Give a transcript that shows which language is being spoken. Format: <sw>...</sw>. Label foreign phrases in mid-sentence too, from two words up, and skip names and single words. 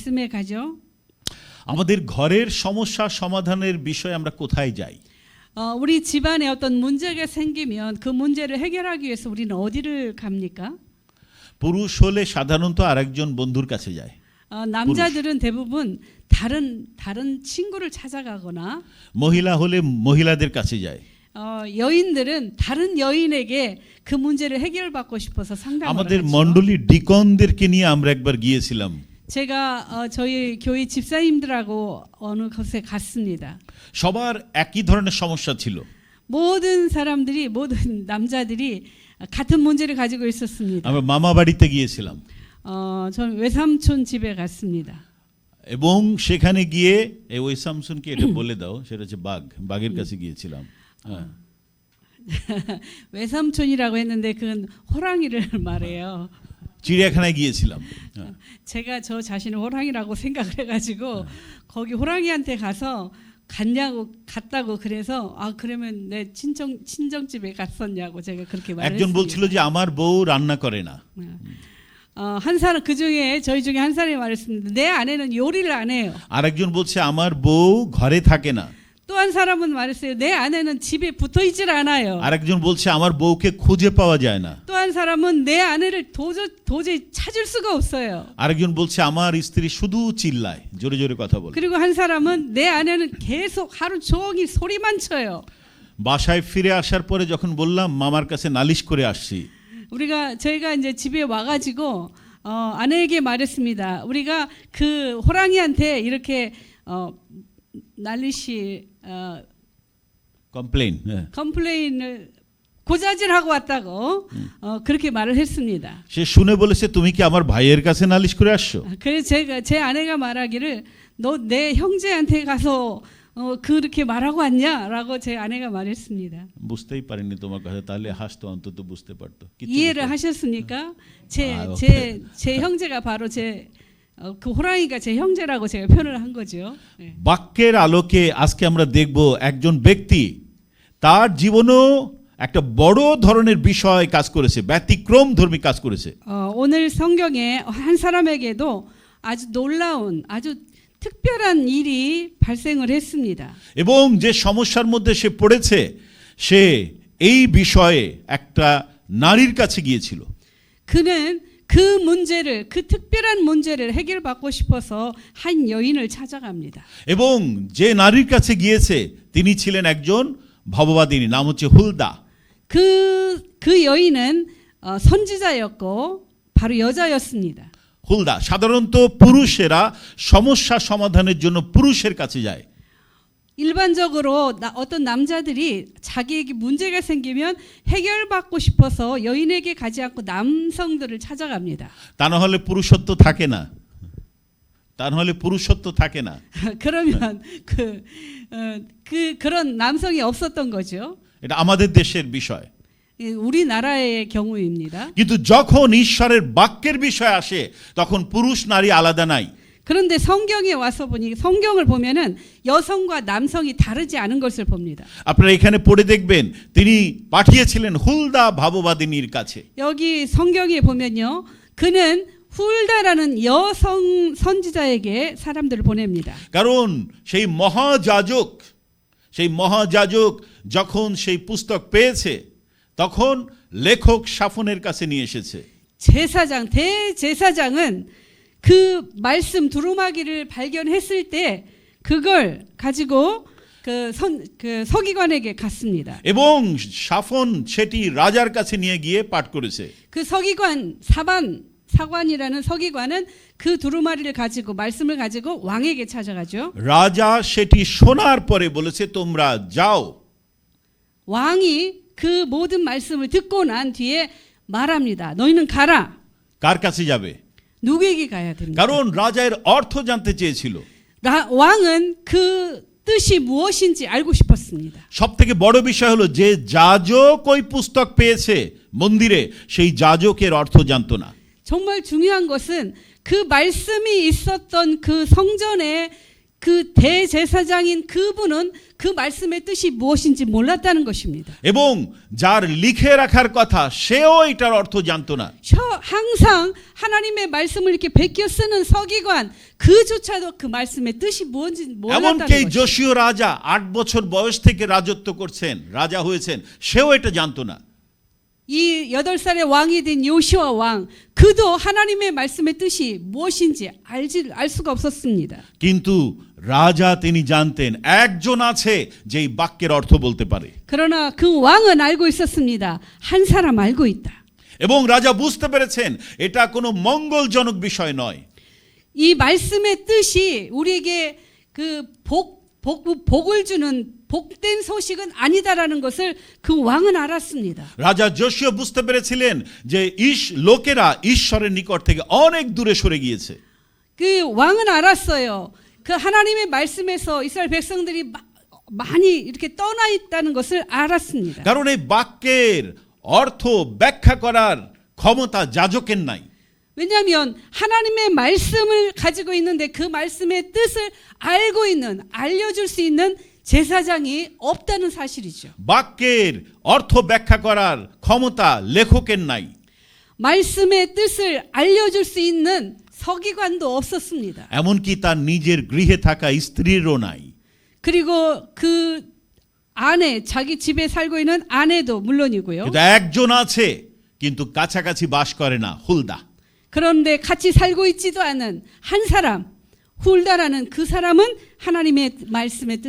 <ko>말씀에 가죠.</ko> <bn>আমাদের ঘরের সমস্যা সমাধানের বিষয়ে আমরা কোথায় যাই?</bn> <ko>우리 집안에 어떤 문제가 생기면 그 문제를 해결하기 위해서 우리는 어디를 갑니까?</ko> <bn>পুরুষ হলে সাধারণত আরেকজন বন্ধুর কাছে যায়।</bn> <ko>남자들은 대부분 다른 친구를 찾아가거나</ko> <bn>মহিলা হলে মহিলাদের কাছে যায়।</bn> <ko>여인들은 다른 여인에게 그 문제를 해결받고 싶어서 상담을</ko> <bn>আমাদের</bn> <ko>하죠.</ko> <bn>মণ্ডলী ডিকনদেরকে নিয়ে আমরা একবার গিয়েছিলাম।</bn> <ko>제가 저희 교회 집사님들하고 어느 곳에 갔습니다.</ko> <bn>সবার একই ধরনের সমস্যা ছিল।</bn> <ko>모든 사람들이 모든 남자들이 같은 문제를 가지고 있었습니다.</ko> <bn>আমরা মামা বাড়িতে গিয়েছিলাম</bn> <ko>전 외삼촌 집에 갔습니다.</ko> <bn>এবং সেখানে গিয়ে এই ওই সামসুনকে এটা বলে দাও, সেটা হচ্ছে বাঘের কাছে গিয়েছিলাম। হ্যাঁ,</bn> <ko>외삼촌이라고 했는데 그건 호랑이를 말해요.</ko> <bn>চিড়িয়াখানায় গিয়েছিলাম।</bn> <ko>제가 저 자신을 호랑이라고 생각을 해가지고 거기 호랑이한테 가서 갔다고 그래서 그러면 내 친정집에 갔었냐고 제가 그렇게</ko> <bn>একজন বলছিল</bn> <ko>말했습니다.</ko> <bn>যে আমার বউ রান্না করে না।</bn> <ko>한 사람 그 중에 저희 중에 한 사람이 말했습니다. 내 아내는 요리를 안 해요.</ko> <bn>আরেকজন বলছে আমার বউ ঘরে থাকে না।</bn> <ko>또 한 사람은 말했어요. 내 아내는 집에 붙어 있질 않아요.</ko> <bn>আরেকজন বলছে আমার বউকে খুঁজে পাওয়া যায় না।</bn> <ko>또 한 사람은 내 아내를 도저히 찾을 수가 없어요.</ko> <bn>আরেকজন বলছে আমার স্ত্রী শুধু চিল্লায়, জোরে জোরে কথা বলে।</bn> <ko>그리고 한 사람은 내 아내는 계속 하루 종일 소리만 쳐요.</ko> <bn>বাসায় ফিরে আসার পরে যখন বললাম মামার কাছে নালিশ করে আসছি,</bn> <ko>저희가 이제 집에 와가지고 아내에게 말했습니다. 우리가 그 호랑이한테 이렇게 난리시 컴플레인을 고자질하고 왔다고 그렇게 말을 했습니다.</ko> <bn>সে শুনে বলেছে তুমি কি আমার ভাইয়ের কাছে নালিশ করে আসছো?</bn> <ko>그래서 제 아내가 말하기를 너 내 형제한테 가서 그렇게 말하고 왔냐라고 제 아내가 말했습니다.</ko> <bn>বুঝতেই পারিনি তোমার কথা, তাহলে হাসতো, অন্তত বুঝতে পারতো।</bn> <ko>이해를 하셨습니까? 제 형제가 바로 그 호랑이가 제 형제라고 제가 표현을 한 거죠.</ko> <bn>বাক্যের আলোকে আজকে আমরা দেখব একজন ব্যক্তি তার জীবনেও একটা বড় ধরনের বিষয় কাজ করেছে, ব্যতিক্রম ধর্মী কাজ করেছে।</bn> <ko>오늘 성경에 한 사람에게도 아주 놀라운 아주 특별한 일이 발생을 했습니다.</ko> <bn>এবং যে সমস্যার মধ্যে সে পড়েছে সে এই বিষয়ে একটা নারীর কাছে গিয়েছিল।</bn> <ko>그는 그 문제를 그 특별한 문제를 해결받고 싶어서 한 여인을 찾아갑니다.</ko> <bn>এবং যে নারীর কাছে গিয়েছে তিনি ছিলেন একজন ভববাদিনী, নাম হচ্ছে হুলদা।</bn> <ko>그 여인은 선지자였고 바로 여자였습니다.</ko> <bn>হুলদা সাধারণত পুরুষেরা সমস্যা সমাধানের জন্য পুরুষের কাছে যায়।</bn> <ko>일반적으로 어떤 남자들이 자기에게 문제가 생기면 해결받고 싶어서 여인에게 가지 않고 남성들을 찾아갑니다.</ko> <bn>তা না হলে পুরুষত্ব থাকে না,</bn> <ko>그러면 그런 남성이 없었던 거죠.</ko> <bn>এটা আমাদের দেশের বিষয়।</bn> <ko>우리나라의 경우입니다.</ko> <bn>কিন্তু যখন ঈশ্বরের বাক্যের বিষয় আসে তখন পুরুষ নারী আলাদা নাই।</bn> <ko>그런데 성경에 와서 보니 성경을 보면은 여성과 남성이 다르지 않은 것을 봅니다.</ko> <bn>আপনারা এখানে পড়ে দেখবেন তিনি পাঠিয়েছিলেন হুলদা ভাববাদিনীর কাছে।</bn> <ko>여기 성경에 보면요. 그는 훌다라는 여성 선지자에게 사람들을 보냅니다.</ko> <bn>কারণ সেই মহাযাজক যখন সেই পুস্তক পেয়েছে তখন লেখক শাফনের কাছে নিয়ে এসেছে।</bn> <ko>대제사장은 그 말씀 두루마기를 발견했을 때 그걸 가지고 그 서기관에게 갔습니다.</ko> <bn>এবং শাফন সেটি রাজার কাছে নিয়ে গিয়ে পাঠ করেছে।</bn> <ko>그 사관이라는 서기관은 그 두루마리를 가지고 말씀을 가지고 왕에게 찾아가죠.</ko> <bn>রাজা সেটি শোনার পরে বলেছে তোমরা যাও।</bn> <ko>왕이 그 모든 말씀을 듣고 난 뒤에 말합니다. 너희는 가라.</ko> <bn>কার কাছে যাবে?</bn> <ko>누구에게 가야 됩니까?</ko> <bn>কারণ রাজার অর্থ জানতে চেয়েছিল।</bn> <ko>왕은 그 뜻이 무엇인지 알고 싶었습니다.</ko> <bn>সবথেকে বড় বিষয় হলো যে যাজক ওই পুস্তক পেয়েছে মন্দিরে, সেই যাজকের অর্থ জানতো না।</bn> <ko>정말 중요한 것은 그 말씀이 있었던 그 성전에 그 대제사장인 그분은 그 말씀의 뜻이 무엇인지 몰랐다는 것입니다.</ko> <bn>এবং যার লিখে রাখার কথা সেও এটার অর্থ জানতো না।</bn> <ko>항상 하나님의 말씀을 이렇게 베껴 쓰는 서기관 그조차도 그 말씀의 뜻이 뭔지 몰랐다는</ko> <bn>এমনকি</bn> <ko>것입니다.</ko> <bn>যোশীয় রাজা 8 বছর বয়স থেকে রাজত্ব করছেন, রাজা হয়েছেন, সেও এটা জানতো না।</bn> <ko>이 8살의 왕이 된 요시와 왕 그도 하나님의 말씀의 뜻이 무엇인지 알 수가 없었습니다.</ko> <bn>কিন্তু রাজা তিনি জানতেন একজন আছে যে এই বাক্যের অর্থ বলতে পারে।</bn> <ko>그러나 그 왕은 알고 있었습니다. 한 사람 알고 있다.</ko> <bn>এবং রাজা বুঝতে পেরেছেন এটা কোনো মঙ্গলজনক বিষয় নয়।</bn> <ko>이 말씀의 뜻이 우리에게 그 복을 주는 복된 소식은 아니다라는 것을 그 왕은 알았습니다.</ko> <bn>রাজা যোশীয় বুঝতে পেরেছিলেন যে লোকেরা ঈশ্বরের নিকট থেকে অনেক দূরে সরে গিয়েছে।</bn> <ko>그 왕은 알았어요. 그 하나님의 말씀에서 이스라엘 백성들이 많이 이렇게 떠나 있다는 것을 알았습니다.</ko> <bn>কারণ এই বাক্যের অর্থ ব্যাখ্যা করার ক্ষমতা যাজকের নাই।</bn> <ko>왜냐하면 하나님의 말씀을 가지고 있는데 그 말씀의 뜻을 알고 있는 알려줄 수 있는 제사장이 없다는 사실이죠.</ko> <bn>বাক্যের অর্থ ব্যাখ্যা করার ক্ষমতা লেখকের নাই।</bn> <ko>말씀의 뜻을 알려줄 수 있는 서기관도 없었습니다.</ko> <bn>এমনকি তার নিজের গৃহে থাকা স্ত্রীরও নাই।</bn> <ko>그리고 그 아내 자기 집에 살고 있는 아내도 물론이고요.</ko> <bn>কিন্তু একজন আছে কিন্তু কাছাকাছি বাস করে না, হুলদা।</bn> <ko>그런데 같이 살고 있지도 않은 한 사람 훌다라는 그 사람은 하나님의 말씀의 뜻을</ko>